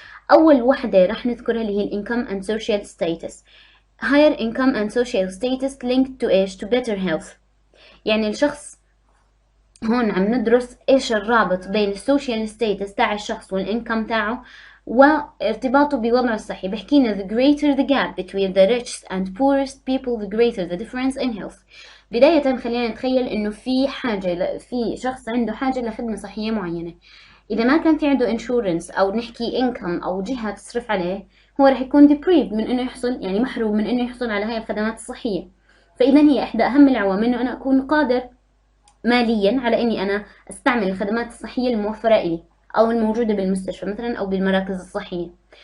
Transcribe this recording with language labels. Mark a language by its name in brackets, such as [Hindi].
[Arabic] أول وحدة رح نذكرها اللي هي [English] income and social status. higher income and social status linked to [Arabic] إيش؟ [English] to better health. [Arabic] يعني الشخص هون عم ندرس إيش الرابط بين السوشيال ستيتس تاع الشخص والإنكم تاعه وارتباطه بوضعه الصحي. بحكينا [English] the greater the gap between the richest and poorest people the greater the difference in health. [Arabic] بداية خلينا نتخيل إنه في شخص عنده حاجة لخدمة صحية معينة، إذا ما كان في عنده انشورنس أو نحكي إنكم أو جهة تصرف عليه، هو رح يكون deprived من إنه يحصل، يعني محروم من إنه يحصل على هاي الخدمات الصحية. فإذا هي إحدى أهم العوامل إنه أنا أكون قادر ماليا على إني أنا أستعمل الخدمات الصحية الموفرة إلي أو الموجودة بالمستشفى مثلا أو بالمراكز الصحية.